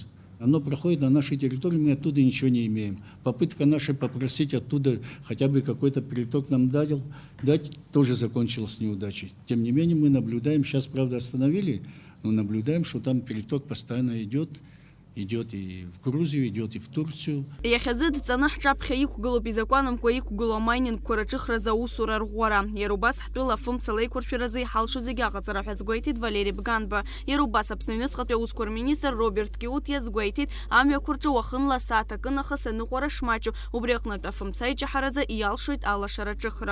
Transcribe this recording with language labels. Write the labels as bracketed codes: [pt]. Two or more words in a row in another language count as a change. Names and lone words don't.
[ru] Оно проходит на нашей территории, мы оттуда ничего не имеем. Попытка наша попросить оттуда хотя бы какой-то приток нам дать тоже закончилась неудачей. Тем не менее, мы наблюдаем, сейчас, правда, остановили, но наблюдаем, что там переток постоянно идет и в Грузию, идет и в Турцию. [ab] Иахьазы дҵаны ҳҿаԥхьа иқәгылоуп изакәанамкәа иқәгылоу амайнингқәа рыҿыхразы аусура рӷәӷәара. Иара убас ҳтәыла афымца леиқәыршәаразы иҳалшо зегьы аҟаҵара ҳәа згәеиҭеит Валери Бганба. Иара убас Аԥсны Аҩныҵҟатәи аусқәа рминистр Роберт Киут иазгәеиҭеит амҩақәа рҿы уахынла сааҭ нахыс аныҟәара шмаҷу, убри аҟнытә афымца иҷаҳаразы иалшоит алашара аҿыхра.